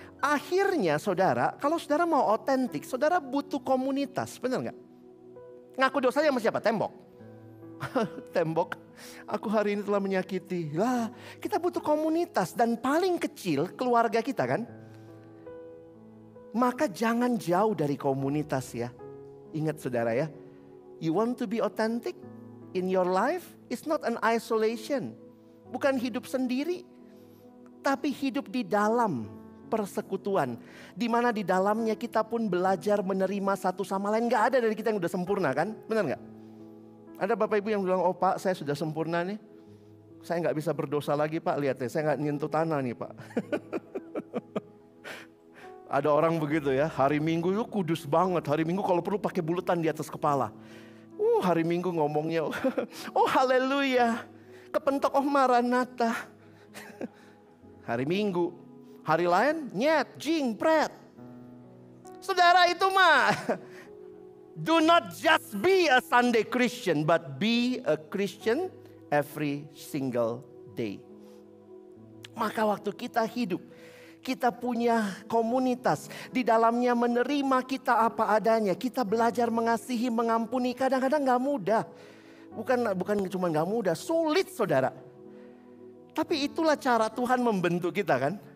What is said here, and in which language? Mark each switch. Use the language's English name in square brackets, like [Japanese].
[Indonesian] Akhirnya saudara, kalau saudara mau otentik, saudara butuh komunitas, benar gak? Ngaku dosanya sama siapa? Tembok. Tembok, aku hari ini telah menyakiti. Lah, kita butuh komunitas dan paling kecil keluarga kita kan. Maka jangan jauh dari komunitas ya. Ingat saudara ya, [English] you want to be authentic in your life? It's not an isolation. [Indonesian] Bukan hidup sendiri, tapi hidup di dalam persekutuan. Di mana di dalamnya kita pun belajar menerima satu sama lain. Gak ada dari kita yang udah sempurna kan? Benar gak? Ada bapak ibu yang bilang, oh pak saya sudah sempurna nih. Saya gak bisa berdosa lagi pak, lihat ya saya gak nyentuh tanah nih pak. Ada orang begitu ya, hari Minggu itu kudus banget. Hari Minggu kalau perlu pakai bulutan di atas kepala. Hari Minggu ngomongnya, oh haleluya, kepentok oh maranatha. Hari Minggu, hari lain nyet, jing, pret. Saudara itu mah, [English] do not just be a Sunday Christian, but be a Christian every single day. [Indonesian] Maka waktu kita hidup, kita punya komunitas. Di dalamnya menerima kita apa adanya. Kita belajar mengasihi, mengampuni. Kadang-kadang gak mudah. Bukan cuma gak mudah, sulit saudara. Tapi itulah cara Tuhan membentuk kita kan.